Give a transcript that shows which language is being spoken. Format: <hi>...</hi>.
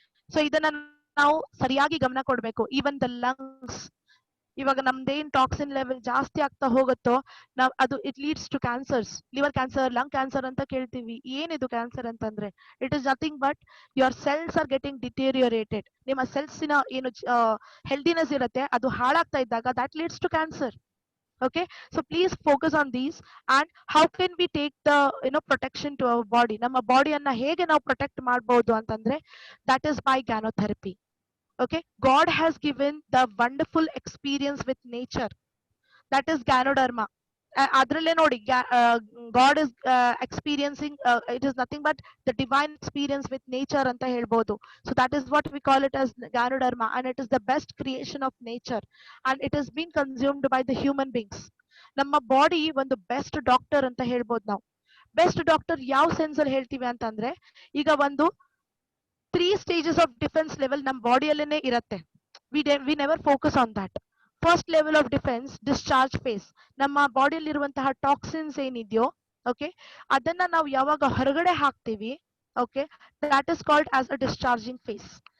<kn>So ಇದನ್ನ ನಾವು ಸರಿಯಾಗಿ ಗಮನ ಕೊಡ್ಬೇಕು.</kn> <en>even the lungs,</en> <kn>ಇವಾಗ ನಮ್ದೇನ್ ಟಾಕ್ಸಿನ್ ಲೆವೆಲ್ ಜಾಸ್ತಿ ಆಗ್ತಾ ಹೋಗುತ್ತೋ ನಾವ್ ಅದು</kn> <en>It leads to cancers.</en> <kn>Liver cancer, lung cancer ಅಂತ ಕೇಳ್ತೀವಿ. ಏನಿದು ಕ್ಯಾನ್ಸರ್ ಅಂತಂದ್ರೆ</kn> <en>It is nothing but your cells are getting deteriorated.</en> <kn>ನಿಮ್ಮ ಸೆಲ್ಸಿನ ಏನು ಹೆಲ್ದಿನೆಸ್ ಇರುತ್ತೆ ಅದು ಹಾಳಾಗ್ತಾ ಇದ್ದಾಗ</kn> <en>That leads to cancer. Okay, so please focus on these. And how can we take the protection to our body?</en> <kn>Nama body anna hege ನಾವು protect ಮಾಡಬಹುದು ಅಂತಂದ್ರೆ</kn> <en>that is by gynotherapy. Okay, God has given the wonderful experience with nature, that is gynoderma.</en> <kn>ಅದ್ರಲ್ಲೇ ನೋಡಿ,</kn> <en>God is experiencing, it is nothing but the divine experience with nature</en> <kn>ಅಂತ ಹೇಳ್ಬೋದು.</kn> <en>So that is what we call it as gynoderma, and it is the best creation of nature, and it has been consumed by the human beings.</en> <kn>ನಮ್ಮ body ಒಂದು best doctor ಅಂತ ಹೇಳ್ಬೋದು ನಾವು. Best doctor ಯಾವ sense ಅಲ್ಲಿ ಹೇಳ್ತೀವಿ ಅಂತಂದ್ರೆ, ಈಗ ಒಂದು</kn> <en>3 stages of defense level</en> <kn>ನಮ್ಮ ಬಾಡಿಯಲ್ಲೇನೆ ಇರುತ್ತೆ.</kn> <en>We never focus on that. First level of defence discharge phase.</en> <kn>ನಮ್ಮ ಬಾಡಿಯಲ್ಲಿ ಇರುವಂತಹ ಟಾಕ್ಸಿನ್ಸ್ ಏನಿದೆಯೋ, ಓಕೆ, ಅದನ್ನ ನಾವು ಯಾವಾಗ ಹೊರಗಡೆ ಹಾಕ್ತೀವಿ, okay,</kn> <en>That is called as a discharging phase.</en>